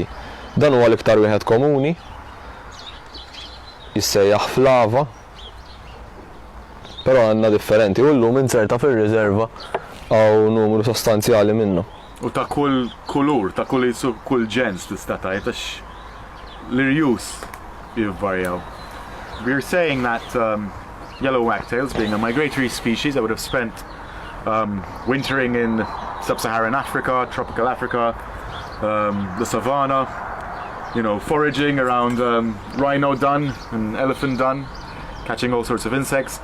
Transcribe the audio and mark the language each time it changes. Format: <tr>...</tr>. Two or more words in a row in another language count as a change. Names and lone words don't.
<mt>Dan huwa l-iktar wieħed komuni, jissejjaħ flava, però għandna differenti u llum inserta fir-riserva għaw numru sostanzjali minnhom. U ta' kull kulur, ta' kull ġens tista' tgħid għax l-irjus jivvarjaw.</mt> <en>We're saying that yellow wagtails, being a migratory species that would have spent wintering in sub-Saharan Africa, tropical Africa, the savannah, you know, foraging around rhino dung and elephant dung, catching all sorts of insects.</en>